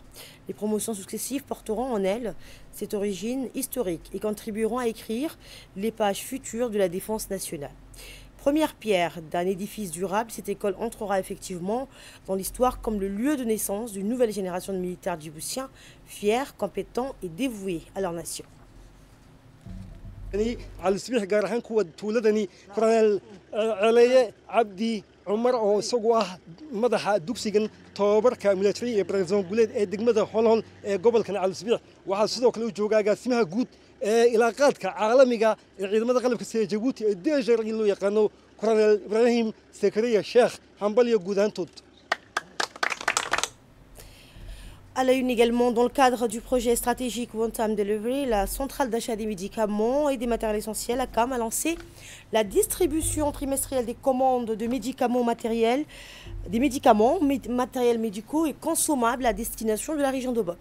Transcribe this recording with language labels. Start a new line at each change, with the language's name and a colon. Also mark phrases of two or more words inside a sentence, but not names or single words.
French: Les promotions successives porteront en elles cette origine historique et contribueront à écrire les pages futures de la défense nationale. Première pierre d'un édifice durable, cette école entrera effectivement dans l'histoire comme le lieu de naissance d'une nouvelle génération de militaires djiboutiens fiers, compétents et dévoués à leur nation.
Somali: عمر oo isagu ah madaxa dugsigan tababarka military ee Barzan Guleed ee degmada Holhol ee gobolka Al-Sabiix waxa sidoo kale uu joogaa agaasimaha guud ee ilaaqaadka caalamiga ee ciidamada qalabka sida Djibouti ee DJR loo yaqaano Colonel Ibrahim Sekariya Sheikh Hambaliyo guudaantood
French: À la une également, dans le cadre du projet stratégique One Time Delivery, la centrale d'achat des médicaments et des matériels essentiels, ACAM, a lancé la distribution trimestrielle des commandes de médicaments matériels, matériels médicaux et consommables à destination de la région d'Obok.